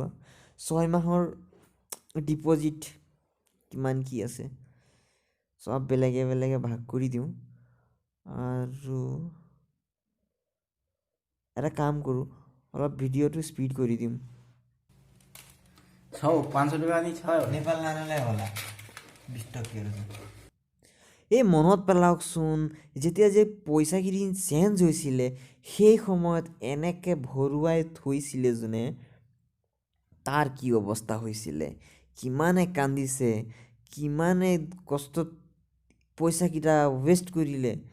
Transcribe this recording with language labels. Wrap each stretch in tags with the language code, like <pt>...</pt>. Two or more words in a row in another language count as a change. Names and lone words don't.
<as>6 মাহৰ ডিপ'জিট কিমান কি আছে চব বেলেগে বেলেগে ভাগ কৰি দিওঁ। আৰু এটা কাম কৰোঁ, অলপ ভিডিঅ'টো স্পীড কৰি দিম।</as> <ne>500 टाका नि छ नेपाल नानालाई होला 20 टक्के</ne> <as>এই মনত পেলাওকচোন, যেতিয়া যে পইচাখিনি চেঞ্জ হৈছিলে সেই সময়ত এনেকৈ ভৰুৱাই থৈছিলে যোনে, তাৰ কি অৱস্থা হৈছিলে, কিমানে কান্দিছে, কিমানে কষ্টত পইচাকেইটা ৱেষ্ট কৰিলে।</as>